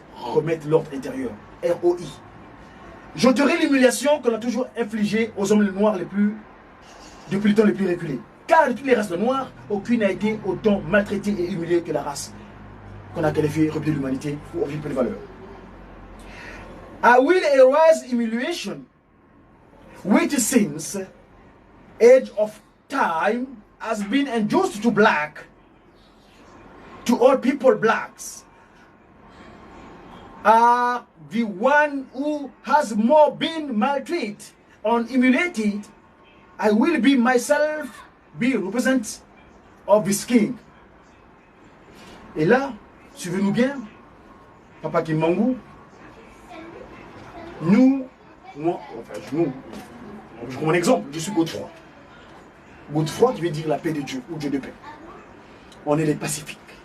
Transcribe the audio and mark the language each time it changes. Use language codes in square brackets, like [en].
[fr] Remettre l'ordre intérieur. R-O-I. J'ôterai l'humiliation qu'on a toujours infligée aux hommes noirs depuis les temps les plus reculés. Car de toutes les races noires, aucune n'a été autant maltraitée et humiliée que la race qu'on a qualifiée rebelle de l'humanité ou objet de peu de valeur. [en] I will erase humiliation, which since age of time has been unjust to black, to all people blacks, are the one who has more been maltreated and humiliated. I will be myself be representative of this king. [fr] Et là, suivez-nous bien, Papa Kimbangu, nous, moi, enfin, je prends mon exemple, je suis Godefroy. Godefroy qui veut dire la paix de Dieu, ou Dieu de paix. On est les pacifiques.